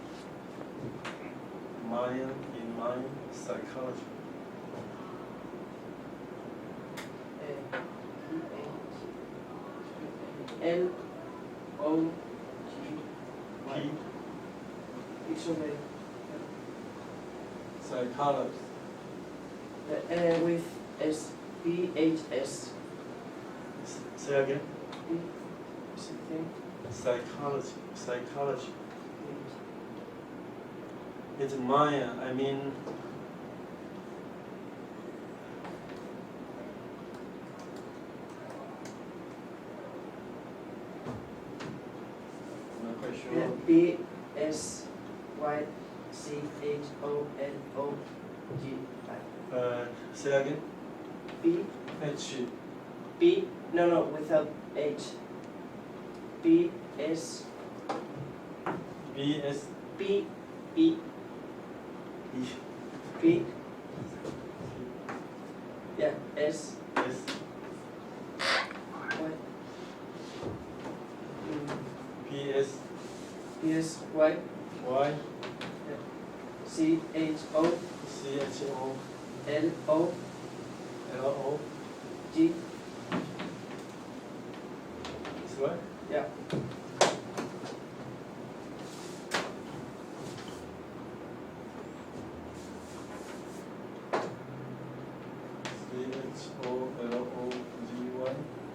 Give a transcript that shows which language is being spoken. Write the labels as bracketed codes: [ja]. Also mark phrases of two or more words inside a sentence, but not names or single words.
[en] In mind psychology. L-O-G-Y. P. It's okay. Psychology. With S, P-H-S. Say again. Something. Psychology. It's Maya. I mean, I'm not quite sure. B-S-Y-C-H-O-L-O-G-I. Say again. B, H. B, no, without H. B, S, B S B, E, E B, yeah, S, S Y, P S P, S, Y, Y C, H, O, C H O L, O, L O. G, Is right? yeah. CHOLOGY.